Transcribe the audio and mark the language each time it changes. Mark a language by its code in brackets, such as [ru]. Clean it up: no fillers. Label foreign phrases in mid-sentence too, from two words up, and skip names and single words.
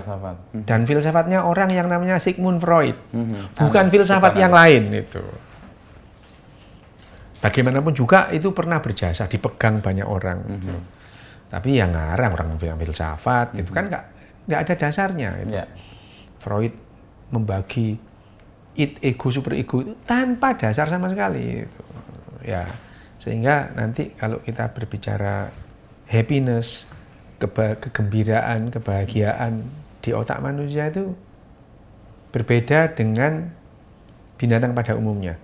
[id] Dan filsafatnya orang yang namanya Sigmund Freud. Bukan filsafat yang lain itu. Bagaimanapun juga itu pernah berjasa, dipegang banyak orang. Tapi yang ngarang orang bilang filsafat, itu kan nggak ada dasarnya. Itu. Freud membagi ego, [en] super ego [id] itu tanpa dasar sama sekali. Itu. Ya, sehingga nanti kalau kita berbicara happiness, kegembiraan, kebahagiaan di otak manusia itu berbeda dengan binatang pada umumnya.